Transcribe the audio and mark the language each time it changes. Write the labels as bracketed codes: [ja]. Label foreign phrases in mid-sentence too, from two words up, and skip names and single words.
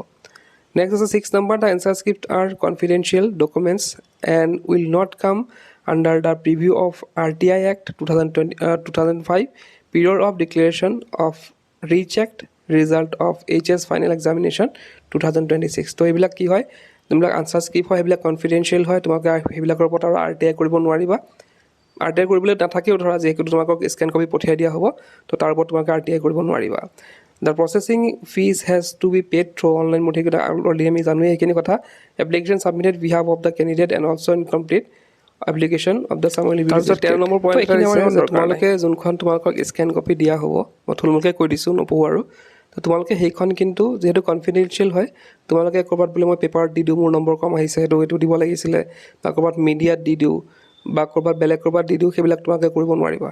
[en] নেক্সট আছে 6 নম্বৰ, the answer scripts are confidential documents and will not come under the purview of RTI Act 2005 period of declaration of rechecked result of HS final examination 2026. [as] তো এইবিলাক কি হয়, যোনবিলাক [en] answer script [as] হয় সেইবিলাক কনফিডেন্সিয়েল হয়, তোমালোকে সেইবিলাকৰ ওপৰত আৰু RTI কৰিব নোৱাৰিবা। RTI কৰিবলৈ নাথাকেও, ধৰা যিহেতু তোমালোকক [en] scan copy [as] পঠিয়াই দিয়া হ'ব, তো তাৰ ওপৰত তোমালোকে RTI কৰিব নোৱাৰিবা। [en] The processing fees has to be paid through online mode. [as] Already আমি জানোৱেই সেইখিনি কথা। [en] Application submitted behalf of the candidate and also incomplete application of the summary. [as] তাৰপিছত 13 নম্বৰ পইণ্ট তোমালোকে যোনখন তোমালোকক [en] scan copy [as] দিয়া হ'ব, মই থুলমূলকৈ কৈ দিছোঁ, নপঢ়োঁ আৰু। তো তোমালোকে সেইখন কিন্তু যিহেতু কনফিডেন্সিয়েল হয়, তোমালোকে ক'ৰবাত বোলে মই পেপাৰত দি দিওঁ, মোৰ নম্বৰ কম আহিছে, এইটো দিব লাগিছিলে, বা ক'ৰবাত মিডিয়াত দি দিওঁ, বা বেলেগ ক'ৰবাত দি দিওঁ, সেইবিলাক তোমালোকে কৰিব নোৱাৰিবা।